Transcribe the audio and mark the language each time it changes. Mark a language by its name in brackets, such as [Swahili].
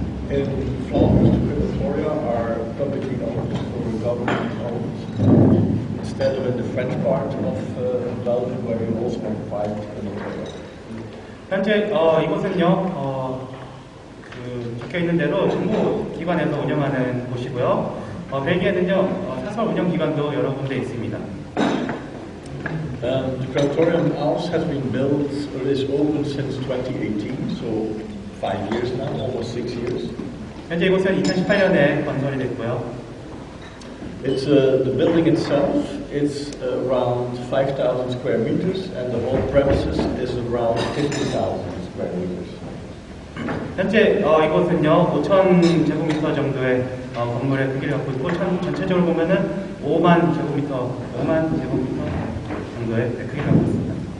[English] In Flanders, the crematoria are publicly owned or government owned, instead of in the French part of Belgium, where you also have private crematoria. [Korean] 현재 이곳은요, 적혀 있는 대로 정부 기관에서 운영하는 곳이고요. 벨기에는요, 사설 운영 기관도 여러 군데 있습니다. [English] The crematorium in Aalst has been built, or is open since 2018, so 5 years now, almost 6 years. [Korean] 현재 이곳은 2018년에 건설이 됐고요. [English] It's the building itself is around 5,000 square meters, and the whole premises is around 50,000 square meters. [Korean] 현재 이곳은요 5,000 제곱미터 정도의 건물의 크기를 갖고 있고 전체적으로 보면은 5만 제곱미터 정도의 크기를 갖고 있습니다.